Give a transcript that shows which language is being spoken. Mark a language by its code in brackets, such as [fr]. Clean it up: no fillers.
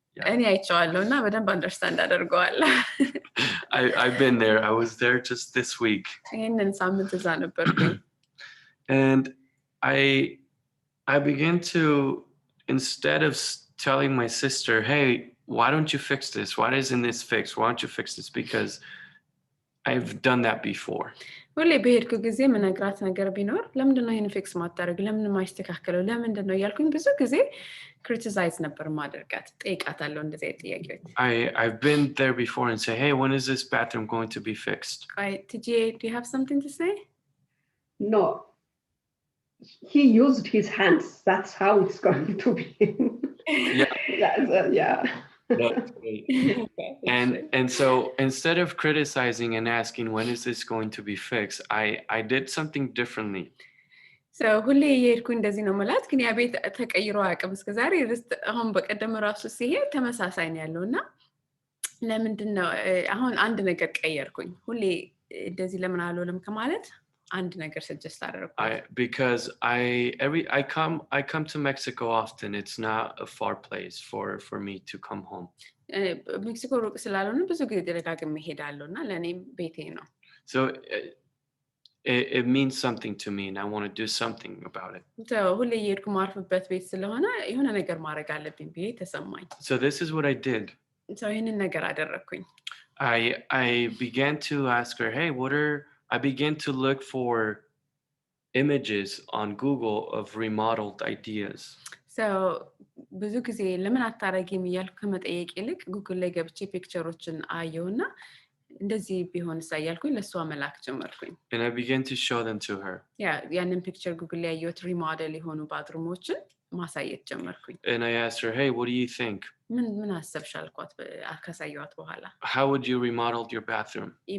[am] እኔ አይቼዋለሁ እና በደንብ አንደርስታንድ አደርገዋለሁ. [en] I've been there. I was there just this week. [am] ይሄንን ሳምንት እዛ ነበርኩኝ. [en] And I began to, instead of telling my sister, hey, why don't you fix this? Why isn't this fixed? Why don't you fix this? Because I've done that before. [am] ሁሌ በሄድኩ ጊዜ ምነግራት ነገር ቢኖር ለምንድነው ይሄን ፊክስ ማታረግ ለምን ማይስተካከለው ለምንድነው ያልኩኝ ብዙ ጊዜ ክሪቲሳይዝ ነበር ማድረጋት ጠይቃታለሁ እንደዚህ አይነት ጥያቄዎች [en] I've been there before and say, hey, when is this bathroom going to be fixed? TJ, do you have something to say? No, he used his hands. That's how it's going to be. Yeah. Yeah. That's great. And so instead of criticizing and asking when is this going to be fixed, I did something differently. [am] So ሁሌ የሄድኩኝ እንደዚህ ነው ማለት ግን ያ ቤት ተቀይሮ አቅም እስከ ዛሬ አሁን በቀደም ራሱ ሲሄድ ተመሳሳይ ነው ያለውና ለምንድነው አሁን አንድ ነገር ቀየርኩኝ ሁሌ እንደዚህ ለምን አልሆነም ከማለት አንድ ነገር ሰጀስት አደረኩ [en] because I come to Mexico often. It's not a far place for me to come home. [am] ሜክሲኮ ሩቅ ስላልሆነ ብዙ ጊዜ ደጋግሜ እሄዳለሁና ለኔም ቤቴ ነው [en] So it means something to me and I want to do something about it. [am] So ሁሌ የሄድኩ ማርፍበት ቤት ስለሆነ የሆነ ነገር ማድረግ አለብኝ ብዬ ተሰማኝ [en] So this is what I did. [am] So ይሄንን ነገር አደረኩኝ [en] I began to ask her, hey, I began to look for images on Google of remodeled ideas. [am] So ብዙ ጊዜ ለምን አታረጊም እያልኩ ከመጠየቅ ይልቅ ጉግል ላይ ገብቼ ፒክቸሮችን አየውና እንደዚህ ቢሆንስ እያልኩኝ ለሷ መላክ ጀመርኩኝ [en] And I began to show them to her. [am] ያንን ፒክቸር ጉግል ላይ ያየሁት ሪሞዴል የሆኑ ባትሩሞችን ማሳየት ጀመርኩኝ [en] And I asked her, hey, what do you think? [am] ምን አሰብሽ አልኳት ካሳየኋት በኋላ [en] How would you remodel your bathroom?